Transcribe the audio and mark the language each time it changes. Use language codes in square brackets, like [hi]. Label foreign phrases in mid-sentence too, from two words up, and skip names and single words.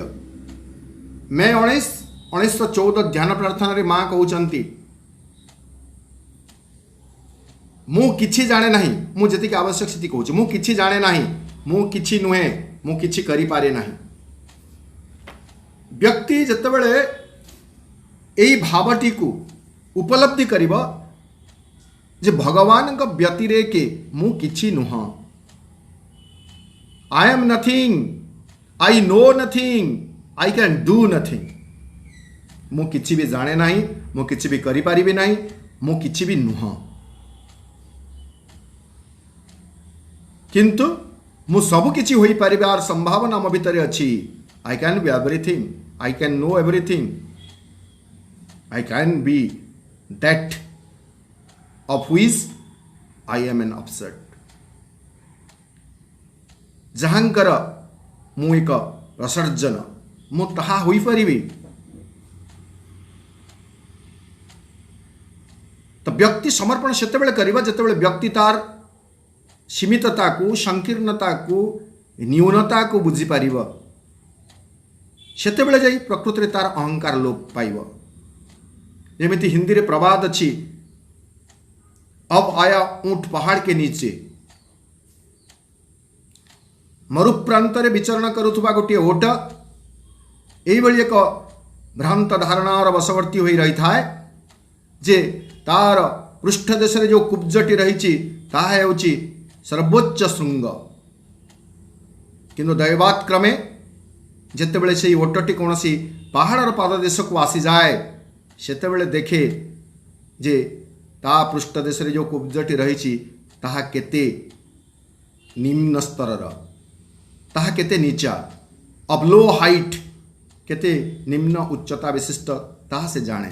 [or] ମେ 1914 ଧ୍ୟାନ ପ୍ରାର୍ଥନାରେ ମା କହୁଛନ୍ତି, ମୁଁ କିଛି ଜାଣେ ନାହିଁ, ମୁଁ ଯେତିକି ଆବଶ୍ୟକ ସେତିକି କହୁଛି, ମୁଁ କିଛି ଜାଣେ ନାହିଁ, ମୁଁ କିଛି ନୁହେଁ, ମୁଁ କିଛି କରିପାରେ ନାହିଁ। ବ୍ୟକ୍ତି ଯେତେବେଳେ ଏହି ଭାବଟିକୁ ଉପଲବ୍ଧି କରିବ ଯେ ଭଗବାନଙ୍କ ବ୍ୟତିରେକେ ମୁଁ କିଛି ନୁହଁ, [en] I am nothing, I know nothing, I can do nothing, [or] ମୁଁ କିଛି ବି ଜାଣେ ନାହିଁ, ମୁଁ କିଛି ବି କରିପାରିବି ନାହିଁ, ମୁଁ କିଛି ବି ନୁହଁ, କିନ୍ତୁ ମୁଁ ସବୁ କିଛି ହୋଇପାରିବାର ସମ୍ଭାବନା ମୋ ଭିତରେ ଅଛି। [en] I can be everything, I can know everything, I can be that of which I am an upset। [or] ଯାହାଙ୍କର ମୁଁ ଏକ ରସର୍ଜନ, ମୁଁ ତାହା ହୋଇପାରିବି। ତ ବ୍ୟକ୍ତି ସମର୍ପଣ ସେତେବେଳେ କରିବ ଯେତେବେଳେ ବ୍ୟକ୍ତି ତାର ସୀମିତତାକୁ, ସଂକୀର୍ଣ୍ଣତାକୁ, ନ୍ୟୁନତାକୁ ବୁଝିପାରିବ। ସେତେବେଳେ ଯାଇ ପ୍ରକୃତରେ ତାର ଅହଙ୍କାର ଲୋପ ପାଇବ। ଯେମିତି ହିନ୍ଦୀରେ ପ୍ରବାଦ ଅଛି, [hi] अब आया ऊंट पहाड़ के नीचे। [or] मरुप्रांତରେ ବିଚରଣ କରୁଥିବା ଗୋଟିଏ ଓଟ ଏଇଭଳି ଏକ ଭ୍ରାନ୍ତ ଧାରଣାର ବଶବର୍ତ୍ତୀ ହୋଇ ରହିଥାଏ ଯେ ତାର ପୃଷ୍ଠ ଦେଶରେ ଯେଉଁ କୁବ୍ଜଟି ରହିଛି ତାହା ହେଉଛି ସର୍ବୋଚ୍ଚ ଶୃଙ୍ଗ। କିନ୍ତୁ ଦୈବାତ୍କ୍ରମେ ଯେତେବେଳେ ସେହି ଓଟଟି କୌଣସି ପାହାଡ଼ର ପାଦଦେଶକୁ ଆସିଯାଏ ସେତେବେଳେ ଦେଖେ ଯେ ତା ପୃଷ୍ଠ ଦେଶରେ ଯେଉଁ କୁବ୍ଜଟି ରହିଛି ତାହା କେତେ ନିମ୍ନ ସ୍ତରର, ତାହା କେତେ ନିଚା, [en] of low height, [or] କେତେ ନିମ୍ନ ଉଚ୍ଚତା ବିଶିଷ୍ଟ ତାହା ସେ ଜାଣେ।